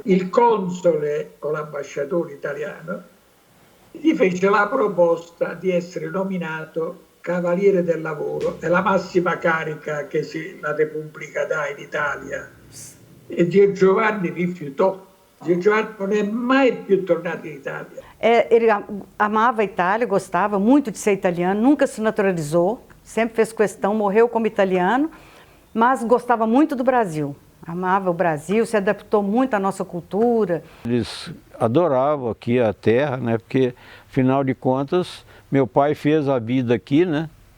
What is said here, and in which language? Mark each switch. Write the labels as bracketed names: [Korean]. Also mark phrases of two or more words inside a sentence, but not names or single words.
[Italian] Il console o l'ambasciatore italiano gli fece la proposta di essere nominato Cavaliere del Lavoro, è la massima carica che la Repubblica dà in Italia. E Zio Giovanni rifiutò. Zio Giovanni non è mai più tornato in Italia. [Portuguese] Ele amava a Itália, gostava muito de ser italiano, nunca se naturalizou, sempre fez questão, morreu como italiano, mas gostava muito do Brasil. Amava o Brasil, se adaptou muito à nossa cultura. Eles adoravam aqui a terra, né? Porque, afinal de contas, meu pai fez a vida aqui, né?